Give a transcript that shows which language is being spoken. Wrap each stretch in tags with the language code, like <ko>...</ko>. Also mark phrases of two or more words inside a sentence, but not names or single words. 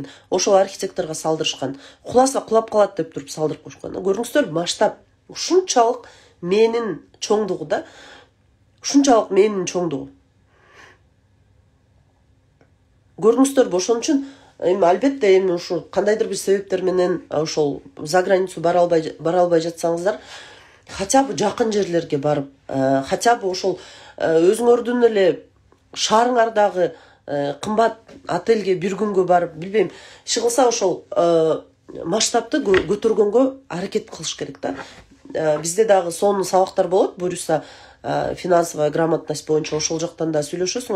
<ky>Ошол архитекторго салдырышкан. Куласа кулап калат деп туруп салдырып койшкан. Көрүңүздөр, масштаб ушунчалык менин чоңдугу да. Ушунчалык менин чоңдугу. Көрүңүздөр, ошон үчүн эми албетте эми ушу кандайдыр бир себептер менен ошол</ky> <ru>за границу</ru> <ky>бара албай жатсаңыздар,</ky> <ru>хотя бы</ru> <ky>жакын жерлерге барып,</ky> <ru>хотя бы</ru> <ky>ошол өзүңөрдүн эле шаарыңардагы кымбат отельге бир күнгө барып, билбейм, иши кылса ошол масштабты көтөргөнгө аракет кылыш керек да. Бизде дагы сонун сабактар болот, буюрса</ky> <ru>финансовая грамотность</ru> <ky>боюнча ошол жактан да сүйлөшөсүңөр.</ky>